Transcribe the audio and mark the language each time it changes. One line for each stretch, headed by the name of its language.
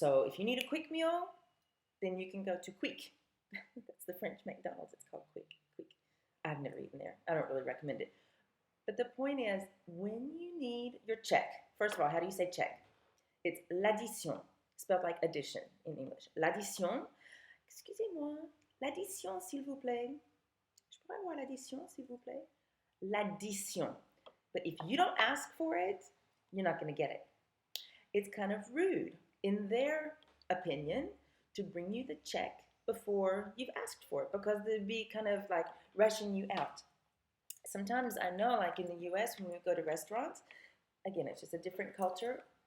English: So if you need a quick meal, then you can go to Quick. That's the French McDonald's. It's called Quick. I've never eaten there. I don't really recommend it. But the point is, when you need your check, first of all, how do you say check? It's l'addition, spelled like addition in English.
French: L'addition. Excusez-moi. L'addition, s'il vous plaît. Je pourrais avoir l'addition, s'il vous plaît? L'addition.
English: But if you don't ask for it, you're not going to get it. It's kind of rude, in their opinion, to bring you the check before you've asked for it, because they'd be kind of like rushing you out. Sometimes I know, like in the US, when we go to restaurants, again, it's just a different culture.